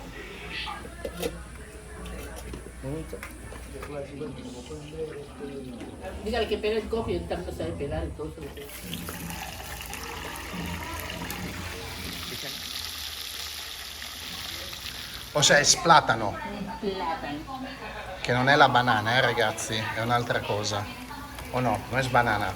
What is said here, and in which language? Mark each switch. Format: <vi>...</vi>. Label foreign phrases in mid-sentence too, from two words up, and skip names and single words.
<es>Dígale que pegue el cojo y él también sabe pegar, entonces. O sea, es plátano, Plátano.</es> <it>che non è la banana, ragazzi, è un'altra cosa. O no, non è banana.</it>